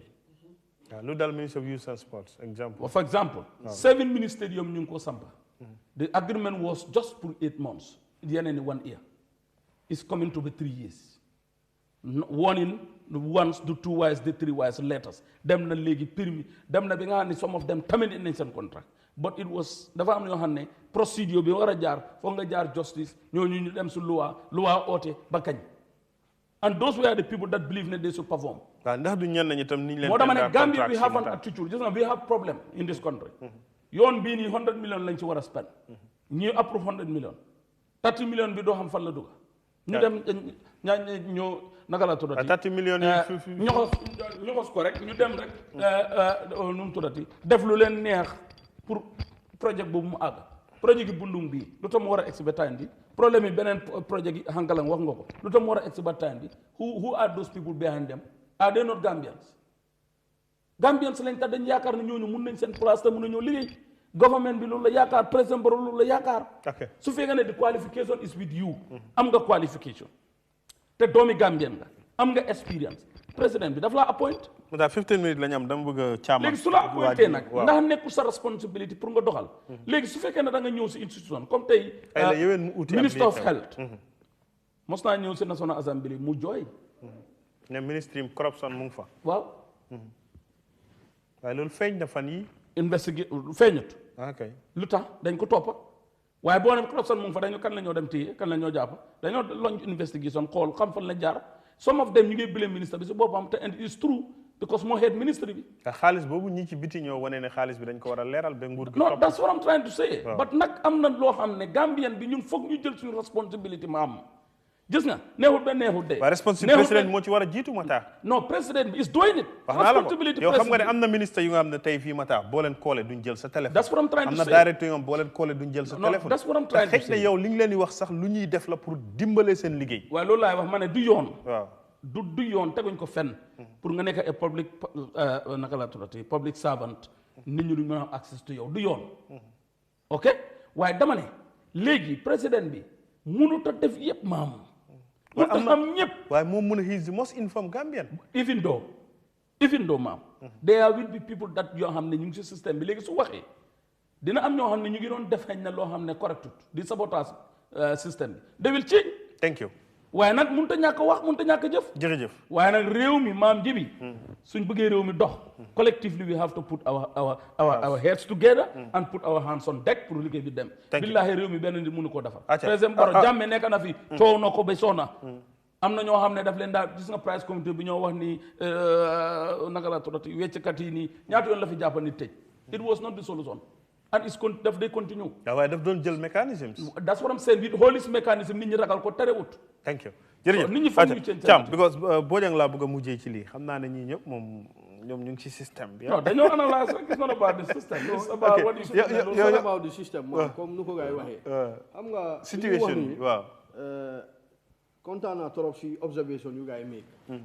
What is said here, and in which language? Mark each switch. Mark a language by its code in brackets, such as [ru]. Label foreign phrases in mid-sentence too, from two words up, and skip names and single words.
[wo] waaw lu dal ministre [en] of youth and sports [wo] exemple. [en] for example. [wo] 7 ministerium ñu ngi ko sampa. [en] the agreement was just for 8 months. [wo] yeneen ni [en] 1 year. it's coming to be 3 years. warning once the 2 wise the 3 wise letters [wo] dem na léegi permis dem na bi nga xam ne [en] some of them terminate [wo] nañ seen contract [en] but it was [wo] dafa am yoo xam ne procedure bi war a jaar foog nga jaar justice ñooñu ñu dem su loi oote ba kañ [en] and those were the people that believe [wo] ne [en] they should perform. [wo] waaw ndax du ñenn ñi tam ni ñu leen. moo dama ne [en] Gambia we have an attitude [wo] gis nga [en] we have problem in this country. [wo] yoon bii nii 100 million lañ ci war a spend. ñii approve 100 million 30 million bi doo xam fan la dugg. ñu dem ñoo naka la tuddati. 30 millions yi ñoxos ko rek ñu dem rek nu mu tuddati def lu leen neex [fr] pour projet [wo] boobu mu àgg projet gi bundung bii lu tax mu war a egsi ba time bi problème yi beneen projet gi Hankalang wax nga ko lu tax mu war a egsi ba time bi [en] who are those people behind them are they not Gambians [wo] lañ tax dañ yaakaar ne ñooñu mun nañ seen place te mun nañoo liggéey government bi loolu la yaakaar président Barrow loolu la yaakaar su fekkee ne [en] the qualification is with you [wo] am nga qualification te doomi Gambien nga am nga experience président bi daf laa appoint. daal 15 minutes la ñu am dama bëgg a caaman. léegi su la appointé nag ndax nekkul sa responsibility pour nga doxal. léegi su fekkee ne da nga ñëw si institution comme tey. [en] minister of health. [wo] mos naa ñëw si [en] national assembly [wo] mu jooy. ne ministre yi corruption mu ngi fa. waaw. waaye loolu feeñ na fan yi feeñut. ok lu tax dañ ko toppa waaye boo ne corruption mu ngi fa dañu kan la ñoo dem téye kan la ñoo jàpp dañoo [en] launch investigation [wo] xool xam fan la jaar [en] some of them [wo] ñu ngi blame ministre bi si boppam te [en] and it is true because [wo] moo head ministre bi. xaalis boobu ñi ci biti ñoo wane ne xaalis bi dañ ko war a leeral ba nguur gi. non [en] that's what I'm trying to say. [wo] but nag am na loo xam ne Gambien bi ñun foog ñu jël suñu responsibility ma am. gis nga neexut ba neexut de. waaye responsabilité président moo ci war a jiitu Matar. [en] non [wo] président bi [en] is doing it. [wo] responsibility yow xam nga ne am na ministre yu nga xam ne tey fii Matar boo leen koolee duñ jël sa téléphone. [en] that's what I'm trying to say [wo] am na directeur yu nga xam boo leen koolee duñ jël sa téléphone. [en] that's what I'm trying to say [wo] xëy na yow li nga leen di wax sax lu ñuy def la pour dimbale seen liggéey. waaye loolu laay wax ma ne du yoon. waaw du yoon teguñ ko fenn. pour nga nekk public naka laa tuddati [en] public servant [wo] nit ñi duñ mën a am [en] access to [wo] yow du yoon. ok waaye dama ne léegi président bi mënut a def yëpp maamu. waaye am ñëpp waaye moom mu ne [en] he is the most informed Gambian. even though even though [wo] maam [en] there will be people that [wo] yoo xam ne ñu ngi si système bi léegi su waxee dina am ñoo xam ne ñu ngi doon def xëy na loo xam ne correctut di sabotage système bi [en] they will change. thank you. [wo] waaye nag mënut a ñàkk wax mënut a ñàkk jëf. jërëjëf. waaye nag réew mi maam ji bi suñ bëggee réew mi dox. [en] collectively we have to put our heads together. and put our hands on deck pour [wo] liggéey bi dem. billahi réew mi benn nit mënu koo defar. président Barrow Jammeh nekk na fi. coow na ko ba soona. am na ñoo xam ne daf leen daal gis nga price comité bi ñoo wax ni naka la tuddati wecckat yi nii ñaata yoon la fi jàpp nit tëj. [en] it was not the solution. and it's [wo] daf day [en] continue. [wo] waaye daf doon jël mécanisme. [en] that's what I'm saying with holistic mécanisme [wo] nit ñi ragal ko terewut. [en] thank you jërëjëf [wo] nit ñi foog ñu change Thiam because Bojang laa bëgg a mujjee ci lii xam naa ne ñii ñëpp moom ñoom ñu ngi ci système bi. [en] non [wo] dañoo analyse rek [en] it's not about the system. it's about what you should do. it's not about the system [wo] moom comme nu ko gars yi waxee. xam nga situation bi waaw. kontaan naa trop si observation yu gars yi make.